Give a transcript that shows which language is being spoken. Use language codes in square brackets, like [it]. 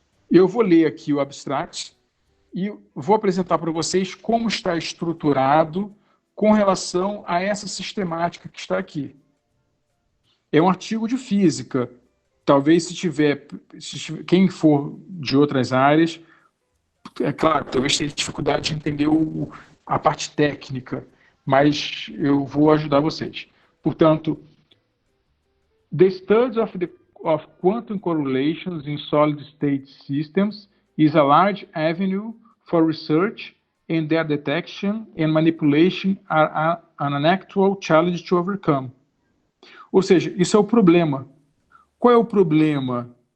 [pt] Eu vou ler aqui o abstract e vou apresentar para vocês como está estruturado com relação a essa sistemática que está aqui. É um artigo de física. Talvez quem for de outras áreas, é claro, talvez tenha dificuldade de entender a parte técnica, mas eu vou ajudar vocês. Portanto, [en] the study of quantum correlations in solid-state systems is a large avenue for research, and their detection and manipulation are an actual challenge to overcome. [pt] Ou seja, isso é o problema. Qual é o problema?